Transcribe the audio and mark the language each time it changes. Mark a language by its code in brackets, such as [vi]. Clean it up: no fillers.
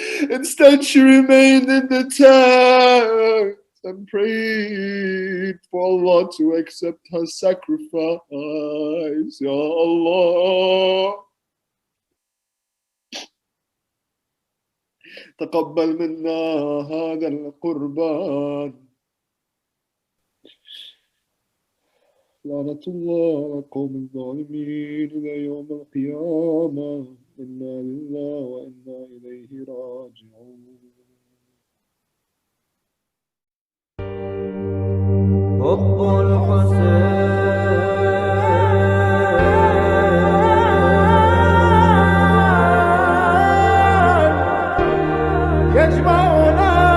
[en] Instead, she remained in the tent and prayed for Allah to accept her sacrifice. Ya Allah, [ar] تقبل منا هذا القربان. لعنة الله على القوم الظالمين إلى يوم القيامة. إنا لله وإنا إليه راجعون. حب الحسين يجمعنا